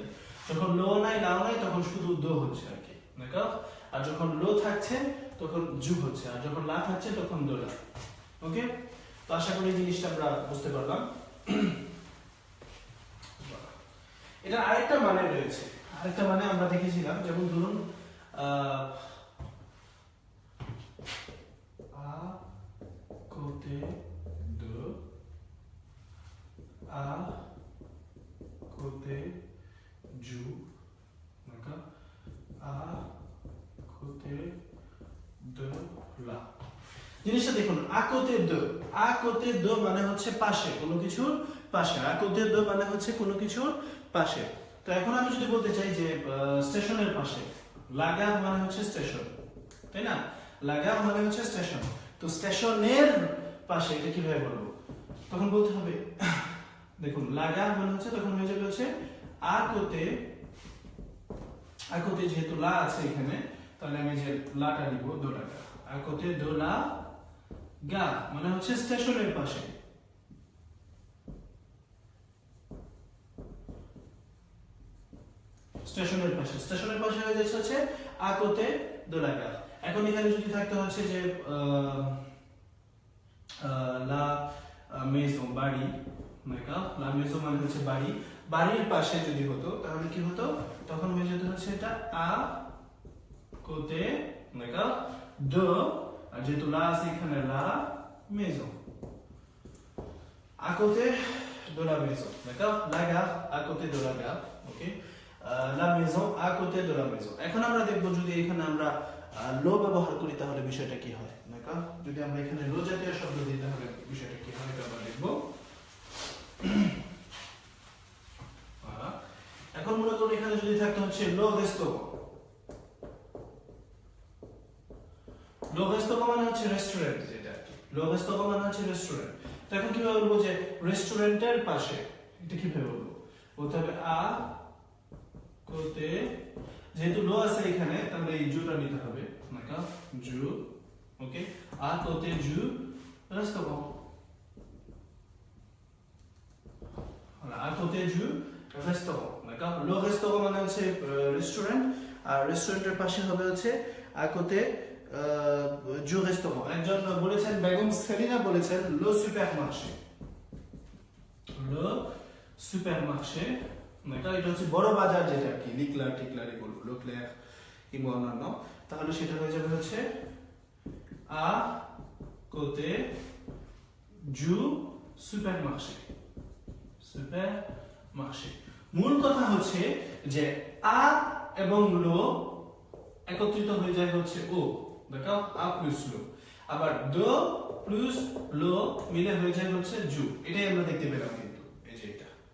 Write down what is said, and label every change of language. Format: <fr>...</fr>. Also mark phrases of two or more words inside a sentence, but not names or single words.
<bn>যখন লো নাই লাও নাই তখন শুধু দো হচ্ছে আর কি, d'accord? আর যখন লো থাকছে তখন জু হচ্ছে, আর যখন লা থাকছে তখন দোলা, ওকে? তো আশা করি এই জিনিসটা আমরা বুঝতে পারলাম। এটা আরেকটা মানে রয়েছে, আরেকটা মানে আমরা দেখেছিলাম, যেমন ধরুন</bn> <fr>à côté de, à côté du,</fr> <bn>d'accord?</bn> <fr>À côté de là,</fr> <bn>জিনিসটা দেখুন,</bn> <fr>à côté de, à côté de</fr> <bn>মানে হচ্ছে পাশে, কোনো কিছুর পাশে,</bn> <fr>à côté de</fr> <bn>মানে হচ্ছে কোনো কিছুর পাশে। তো এখন আমি যদি বলতে চাই যে স্টেশনের পাশে,</bn> <fr>la gare</fr> <bn>মানে হচ্ছে স্টেশন, তাই না?</bn> <fr>la gare</fr> <bn>মানে হচ্ছে স্টেশন, তো স্টেশনের পাশে এটা কিভাবে বলবো? তখন বলতে হবে, দেখুন</bn> <fr>la gare</fr> <bn>মানে হচ্ছে, তখন হয়ে যাবে হচ্ছে</bn> <fr>à côté, à côté</fr> <bn>যেহেতু লা আছে এখানে, তাহলে আমি যে লাটা দিব</bn> <fr>de la gare, à côté de la gare</fr> <bn>মানে হচ্ছে স্টেশনের পাশে, স্টেশনের পাশে, স্টেশনের পাশে হয়ে যাচ্ছে হচ্ছে</bn> <fr>à côté de la gare।</fr> <bn>এখন এখানে যদি থাকতে হচ্ছে যে</bn> <fr>la maison</fr> <bn>বাড়ি,</bn> <fr>d'accord la maison</fr> <bn>মানে হচ্ছে বাড়ি বাড়ির পাশে যদি হতো তাহলে কি হতো তখন হয়ে যেত হচ্ছে এটা</bn> <fr>à côté d'accord de</fr> <bn>আর যেহেতু la আছে এখানে</bn> <fr>la maison à côté de la maison d'accord la gare à côté de la gare OK la maison à côté de la maison</fr> <bn>এখন আমরা দেখব যদি এখানে আমরা লো ব্যবহার করি তাহলে বিষয়টা কি হয় d'accord যদি আমরা এখানে লো জাতীয় শব্দ দিই তাহলে বিষয়টা কি হয় এটা আমরা দেখব এখন মনে করুন এখানে যদি থাকতো হচ্ছে</bn> <fr>le restaurant</fr> <bn>মানে হচ্ছে রেস্টুরেন্ট যেটা</bn> <fr>le restaurant</fr> <bn>মানে হচ্ছে রেস্টুরেন্ট তো এখন কিভাবে বলবো যে রেস্টুরেন্টের পাশে এটা কিভাবে বলবো বলতে হবে</bn> <fr>à côté</fr> <bn>যেহেতু লো আছে এখানে তাহলে এই জুটা নিতে হবে নাকা জু ওকে</bn> <fr>à côté du restaurant à côté du restaurant d'accord le restaurant</fr> <bn>মানে হচ্ছে রেস্টুরেন্ট আর রেস্টুরেন্টের পাশে হবে হচ্ছে</bn> <fr>à côté du restaurant</fr> <bn>একজন বলেছেন বেগম সেলিনা বলেছেন le</bn> <fr>supermarché d'accord</fr> <bn>এটা হচ্ছে বড় বাজার যেটা কি লিকলার টিকলার এগুলো লোকলের কিংবা অন্যান্য তাহলে সেটা হয়ে যাবে হচ্ছে</bn> <fr>à côté du supermarché</fr> <bn>সুপারমার্শে মূল কথা হচ্ছে যে আ এবং লো একত্রিত হয়ে যায় হচ্ছে ও দেখো আ প্লাস লো আবার দ প্লাস লো মিলে হয়ে যায় হচ্ছে জু এটাই আমরা দেখতে পেলাম কিন্তু এই যে এটা</bn>